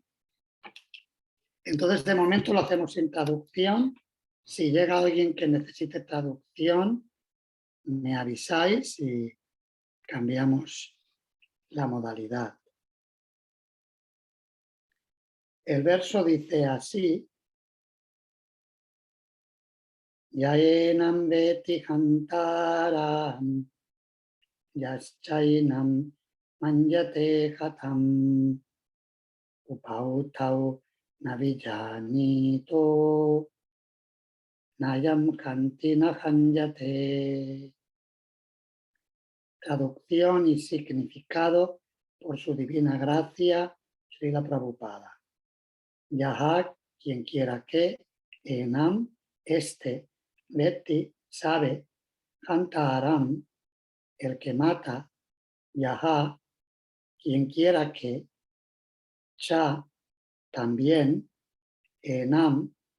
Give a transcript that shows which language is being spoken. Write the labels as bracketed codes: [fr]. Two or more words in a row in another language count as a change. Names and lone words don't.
[es] Entonces, de momento lo hacemos sin traducción. Si llega alguien que necesite traducción, me avisáis y cambiamos la modalidad. El verso dice así: [sa] Yaenam veti hantaram yaschainam manjate hatam upautau navijanito nayam kantina hanjate. [es] Traducción y significado por su divina gracia, Srila Prabhupada. Yaha, quien quiera que, enam, Veti, sabe, Hantaram, el que mata, Yaha, quien quiera que, Cha, también, enam,